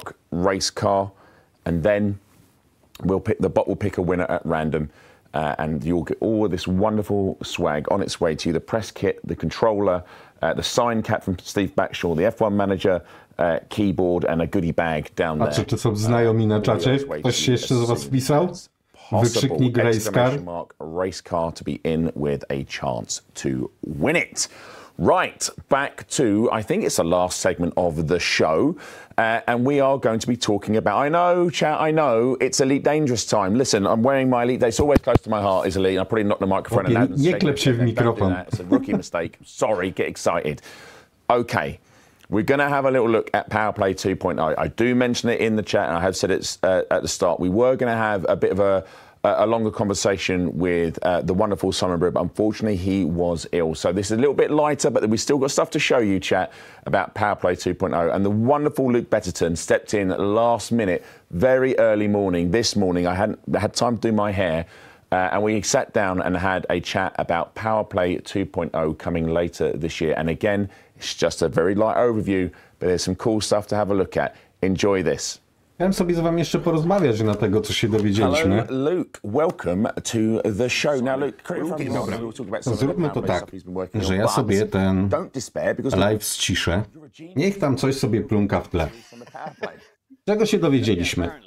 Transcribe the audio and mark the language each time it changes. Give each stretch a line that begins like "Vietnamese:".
English: !race car, and then the bot will pick a winner at random, and you'll get all of this wonderful swag on its way to you. The press kit, the controller, the sign cap from Steve Backshaw, the F1 Manager keyboard, and a goodie bag down there.
Polish: A czy są znajomi na czacie? Ktoś się jeszcze z was wpisał? Wykrzyknik race car.
English: Race car to be in with a chance to win it. Right, back to, I think it's the last segment of the show, and we are going to be talking about, I know, chat, I know, it's Elite Dangerous time. Listen, I'm wearing my Elite, it's always close to my heart, is Elite. I probably knocked the microphone out.
Polish: Nie klep się w mikrofon.
English: It's a rookie mistake. Sorry, get excited. Okay, we're going to have a little look at PowerPlay 2.0. I do mention it in the chat, and I have said it at the start. We were going to have a bit of a longer conversation with the wonderful Simon Brew, but unfortunately he was ill. So this is a little bit lighter, but we still got stuff to show you, chat, about PowerPlay 2.0. And the wonderful Luke Betterton stepped in last minute, very early morning. This morning I hadn't had time to do my hair, and we sat down and had a chat about PowerPlay 2.0 coming later this year. And again, it's just a very light overview, but there's some cool stuff to have a look at. Enjoy this.
Polish: Chciałem sobie z wami jeszcze porozmawiać na tego, co się dowiedzieliśmy.
English: Hello, Luke. Welcome to the show. Now, Luke,
Polish: zróbmy to tak, że ja sobie ten live ściszę. Niech tam coś sobie plunka w tle. Czego się dowiedzieliśmy?